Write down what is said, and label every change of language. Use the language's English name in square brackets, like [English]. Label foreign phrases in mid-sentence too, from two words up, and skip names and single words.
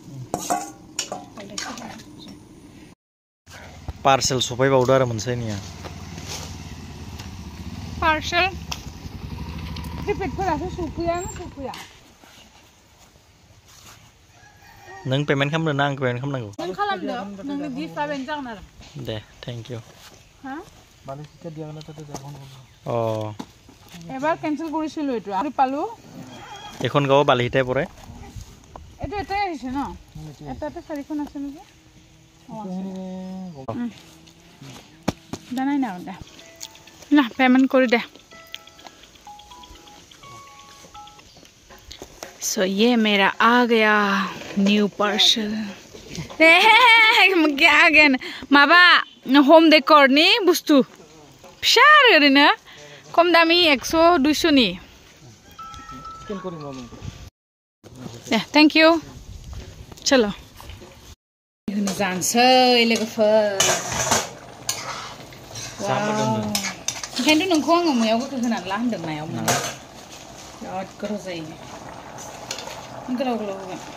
[Bodo] पार्सेल सफायबावदो आरो मोनसेनिया पार्सेल प्रिपेडफोरासो सफैया नों पेमेन्ट खालामनो ना आं पेमेन्ट खालामनांगौ नों खालामदो नोंनि गिफ्टआ बेनो जागोन आरो [English] दे थैंक यू [Bodo] हा অ [Assamese] এবাৰ কেনসেল কৰিছিলো এটো আৰু পালো এখন গাও বালিহিটাই পৰে এটো এটাই আহিছে ন এটাতে চাৰিখন আছে নেকি জানাই না দে না পেমেন্ট কৰি দে [Hindi] सो ये मेरा आ गया न्यू पार्सल क्या गन [Bodo] माबा होम डेकोरनि बुस्तु फिसा ओरैनो खम दामि 100-200 नि [English] thank you [Bodo] चलो जानसै लोगोफोर ओंखायनोथ' नोंखौ आङो मैयाव गोखै होनानै ला होनदों नायाव मोनो बिराद गोथाव जायो गोलाव होगोन